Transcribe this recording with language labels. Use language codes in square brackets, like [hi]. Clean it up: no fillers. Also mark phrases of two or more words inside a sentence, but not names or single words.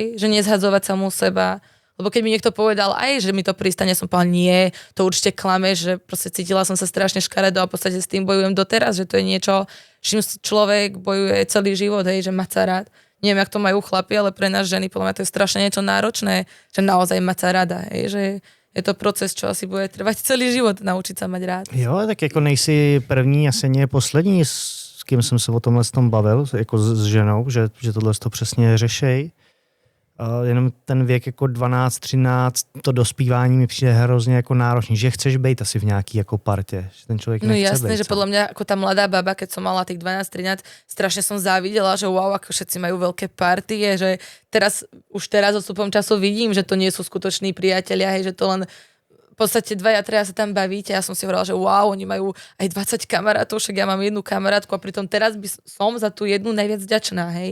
[sk] Že nezhadzovať samú seba. Lebo keď mi niekto povedal aj, že mi to pristane, som povedala, nie, to určite klame, že proste cítila som sa strašne škaredo a v podstate s tým bojujem doteraz, že to je niečo, čím človek bojuje celý život, hej? Že mať sa rád. Neviem, jak to majú chlapi, ale pre nás ženy, podľa mňa to je strašne niečo náročné, že naozaj mať sa rada, hej? Že je to proces, čo asi bude trvať celý život, naučiť sa mať rád. [cs] Jo, tak jako nejsi první, asi nie poslední, s kým jsem se o tomhle tom bavil, jako s ženou, že tohle to přesně řešej. Jenom ten věk jako 12, 13, to dospívání mi přijde hrozně jako náročný, že chceš být asi v nějaký jako partě, že ten člověk nechce [sk] jasné, [cs] být. [sk] že podľa mňa ako tá mladá baba, keď som mala tých 12, 13, strašne som závidela, že wow, ako všetci majú veľké partie, že už teraz odstupom času vidím, že to nie sú skutoční priatelia, hej, že to len v podstate 2-3 sa tam bavíte. Ja som si hovorila, že wow, oni majú aj 20 kamarátov, však ja mám jednu kamarátku a pritom teraz by som za tú jednu najviac vďačná, hej.